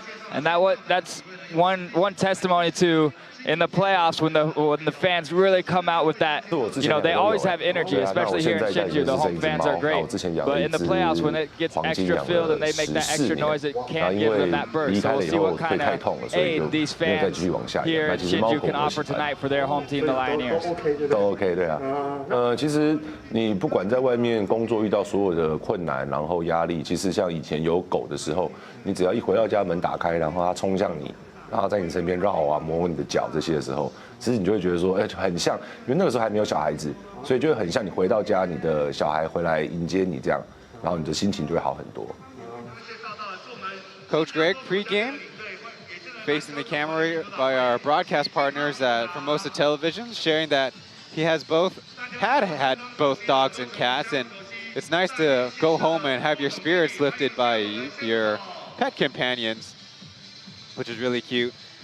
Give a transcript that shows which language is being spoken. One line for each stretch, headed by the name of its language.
English: And that's one testimony to in the playoffs when the fans really come out with that, you know, they always have energy, especially here in Hsinchu. The home fans are great. But in the playoffs, when it gets extra filled and they make that extra noise, it can give them that burst. So we'll see what kind of aid these fans here in Hsinchu can offer tonight for their home team, the Lioneers.
Chinese: 都 OK 对啊，其实你不管在外面工作遇到所有的困难，然后压力，其实像以前有狗的时候，你只要一回到家门打开，然后它冲向你。然后在你身边绕啊，摸你的脚这些的时候，其实你就会觉得说，很像，因为那个时候还没有小孩子，所以就会很像你回到家，你的小孩回来迎接你这样，然后你的心情就会好很多。
English: Coach Greg, pre-game, facing the camera by our broadcast partners at Formosa Television, sharing that he has had both dogs and cats, and it's nice to go home and have your spirits lifted by your pet companions, which is really cute.